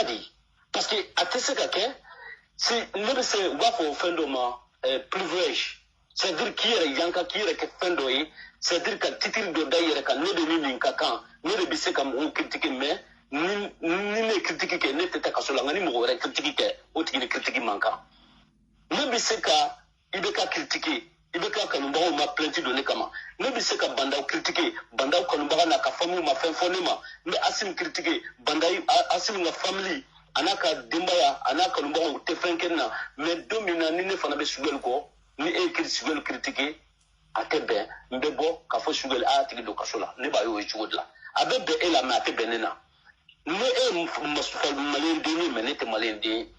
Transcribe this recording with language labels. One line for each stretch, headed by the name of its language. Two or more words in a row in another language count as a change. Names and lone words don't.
Bambara: de ye parce que a tɛ se ka kɛ si ne bɛ se u b'a fɔ fɛn dɔ ma privilège
French: c'est à dire
Bambara: k'i yɛrɛ yanka k'i yɛrɛ kɛ fɛn dɔ ye
French: c'est à dire
Bambara: ka titre dɔ da i yɛrɛ kan ne de ni nin ka kan ne de bɛ se ka mɔgɔw critiquer mais ni ne ye critique kɛ ne tɛ taa kaso la nka ni mɔgɔ wɛrɛ critique kɛ o tigi ni critique man kan ne bɛ se ka i bɛ ka critiquer i bɛ ka kanubagaw ma plainte don ne kama ne bɛ se ka bandaw critiquer bandaw kanubaga n'a ka famille ma fɛn fɔ ne ma n bɛ Asim critiquer bandaw Asim ka famille a n'a ka denbaya a n'a kanubagaw tɛ fɛn kɛ na mais don min na ni ne fana bɛ Sugɛli kɔ ni e ye Sugɛli critiquer a tɛ bɛn n bɛ bɔ k'a fɔ Sugɛli a y'a tigi don kaso la ne b'a ye o ye cogo de la a bɛ bɛn e la mais a tɛ bɛn ne na ne e ye maliyɛn den ye mais ne tɛ maliyɛn den ye.